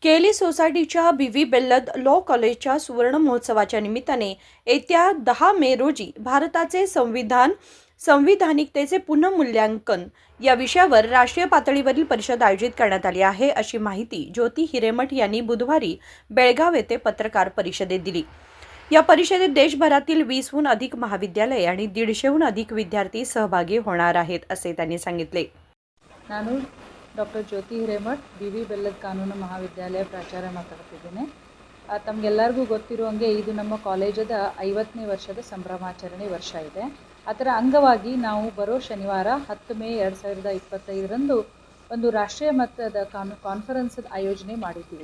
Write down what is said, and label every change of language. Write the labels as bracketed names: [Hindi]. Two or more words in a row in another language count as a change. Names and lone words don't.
[Marathi] केली सोसायटीच्या बी.व्ही. बेल्लद लॉ कॉलेजच्या सुवर्ण महोत्सवाच्या निमित्ताने येत्या 10 मे रोजी भारताचे संविधानिकतेचे पुनर्मूल्यांकन या विषयावर राष्ट्रीय पातळीवरील परिषद आयोजित करण्यात आली आहे, अशी माहिती ज्योती हिरेमठ यांनी बुधवारी बेळगाव येथे पत्रकार परिषदेत दिली. या परिषदेत देशभरातील 20हून अधिक महाविद्यालये आणि 150हून अधिक विद्यार्थी सहभागी होणार आहेत, असे त्यांनी सांगितले. [Kannada] ನಾನು ಡಾಕ್ಟರ್ ಜ್ಯೋತಿ ಹಿರೇಮಠ್ ಬಿ.ವಿ. ಬೆಲ್ಲದ್ ಕಾನೂನು ಮಹಾವಿದ್ಯಾಲಯ ಪ್ರಾಚಾರ್ಯ ಮಾತಾಡ್ತಿದ್ದೇನೆ. ತಮಗೆಲ್ಲರಿಗೂ ಗೊತ್ತಿರುವಂಗೆ ಇದು ನಮ್ಮ ಕಾಲೇಜದ 50ನೇ ವರ್ಷದ ಸಂಭ್ರಮಾಚರಣೆ ವರ್ಷ ಇದೆ. ಅದರ ಅಂಗವಾಗಿ ನಾವು ಬರೋ ಶನಿವಾರ 10 ಮೇ 2025ರಂದು ಒಂದು ರಾಷ್ಟ್ರೀಯ ಮಟ್ಟದ ಕಾನ್ಫರೆನ್ಸ್ ಆಯೋಜನೆ ಮಾಡಿದ್ದೀವಿ.